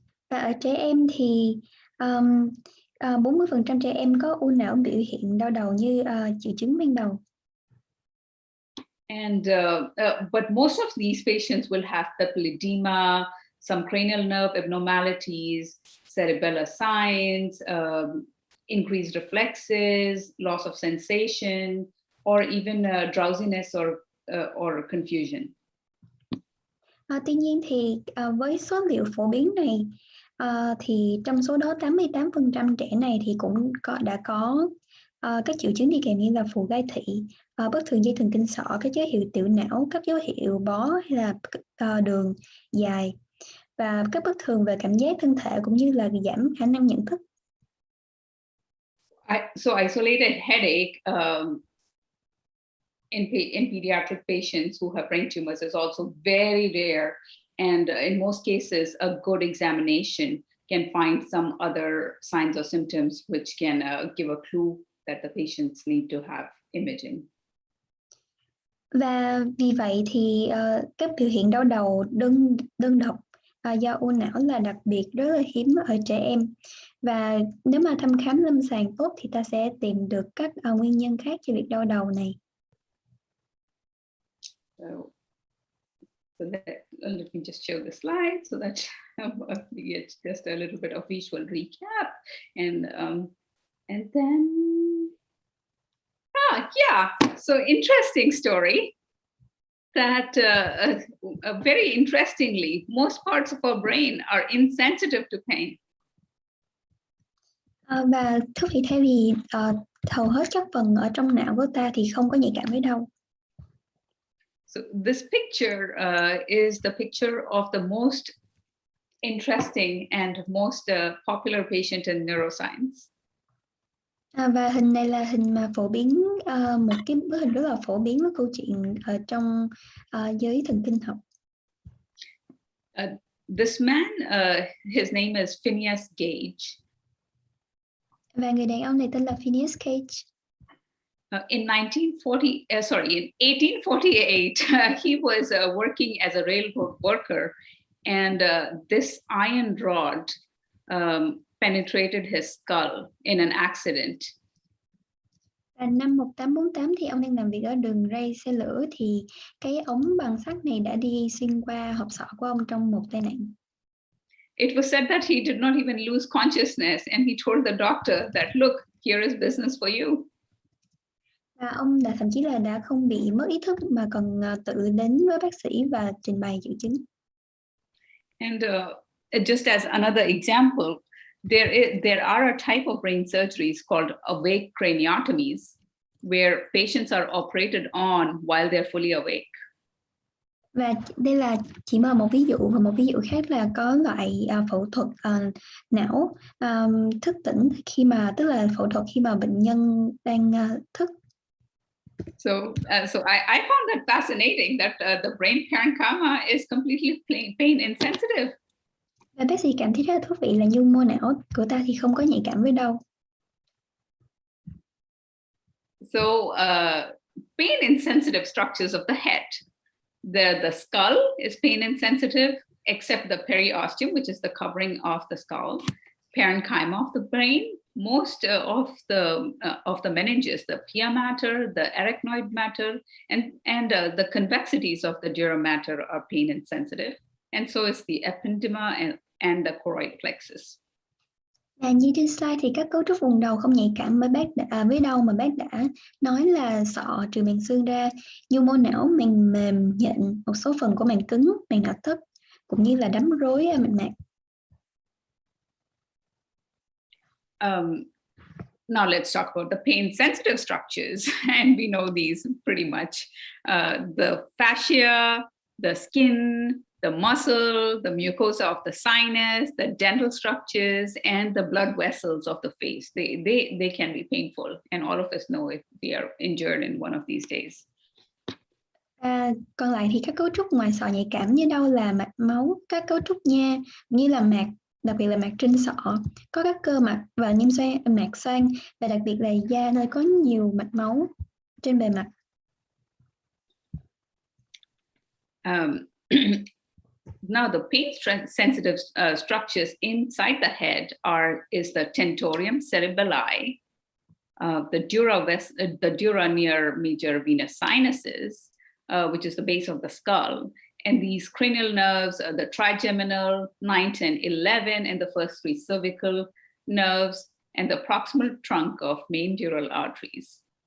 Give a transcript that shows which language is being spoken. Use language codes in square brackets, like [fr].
[vi] Và ở trẻ em thì 40% trẻ em có u não biểu hiện đau đầu như triệu chứng ban đầu. [en] And but most of these patients will have papilledema, some cranial nerve abnormalities, cerebellar signs, increased reflexes, loss of sensation, or even drowsiness or confusion. [vi] Tuy nhiên thì với số liệu phổ biến này thì trong số đó 88% trẻ này thì cũng đã có các triệu chứng đi kèm như là phù gai thị, bất thường dây thần kinh sọ, các dấu hiệu tiểu não, các dấu hiệu bó hay là đường dài, và các bất thường về cảm giác thân thể cũng như là giảm khả năng nhận thức. [en] So isolated headache in pediatric patients who have brain tumors is also very rare, and in most cases a good examination can find some other signs or symptoms which can give a clue that the patients need to have imaging. [vi] Và vì vậy thì các biểu hiện đau đầu đơn độc do u não là đặc biệt rất là hiếm ở trẻ em, và nếu mà thăm khám lâm sàng tốt thì ta sẽ tìm được các nguyên nhân khác cho việc đau đầu này. [en] So let me just show the slide so that we get just a little bit of visual recap, and then so interesting story that very interestingly, most parts of our brain are insensitive to pain. [vi] Và thú vị thay vì hầu hết các phần ở trong não của ta thì không có nhạy cảm với đau. [en] So this picture is the picture of the most interesting and most popular patient in neuroscience. [vi] Và hình này là hình mà phổ biến, một cái bức hình rất là phổ biến với câu chuyện ở trong giới thần kinh học. [en] This man, his name is Phineas Gage. [vi] Và người đàn ông này tên là Phineas Gage. [en] In 1848, he was working as a railroad worker, and this iron rod penetrated his skull in an accident. [vi] Và năm 1848 thì ông đang làm việc ở đường ray xe lửa, thì cái ống bằng sắt này đã đi xuyên qua hộp sọ của ông trong một tai nạn. [en] It was said that he did not even lose consciousness, and he told the doctor that, look, here is business for you. [vi] Và ông thậm chí là đã không bị mất ý thức mà còn tự đến với bác sĩ và trình bày triệu chứng. [en] And just as another example, there are a type of brain surgeries called awake craniotomies, where patients are operated on while they're fully awake. [vi] Và đây là chỉ mở một ví dụ, và một ví dụ khác là có loại phẫu thuật não thức tỉnh khi mà, tức là phẫu thuật khi mà bệnh nhân đang thức. [en] So I found that fascinating that the brain parenchyma is completely pain insensitive. [vi] Và bác sĩ cảm thấy rất là thú vị là nhu mô não của ta thì không có nhạy cảm với đau. [en] So pain insensitive structures of the head. The skull is pain insensitive, except the periosteum, which is the covering of the skull, parenchyma of the brain, most of the meninges, the pia mater, the arachnoid matter, and the convexities of the dura mater are pain insensitive, and so is the ependyma and the choroid plexus. [vi] Như trên slide thì các cấu trúc vùng đầu không nhạy cảm với đau mà bác đã nói là sọ trừ màng xương ra, nhu mô não, màng mềm, nhện, một số phần của màng cứng, màng não thấp, cũng như là đám rối mạch mạc. [en] Now let's talk about the pain-sensitive structures, and we know these pretty much. The fascia, the skin, the muscle, the mucosa of the sinus, the dental structures, and the blood vessels of the face. They can be painful, and all of us know if we are injured in one of these days. [vi] Còn lại thì các cấu trúc ngoài sọ nhạy cảm như đau là mạch máu, các cấu trúc nha, như là mạc, đặc biệt là mạc trên sọ, có các cơ mạch và niêm xoang, mạc xoang, và đặc biệt là da nơi có nhiều mạch máu trên bề mặt. [en] Now the pain-sensitive structures inside the head is the tentorium cerebelli, the dura near major venous sinuses, which is the base of the skull, and these cranial nerves, the trigeminal, 9, 10, 11, and the first 3 cervical nerves, and the proximal trunk of main dural arteries.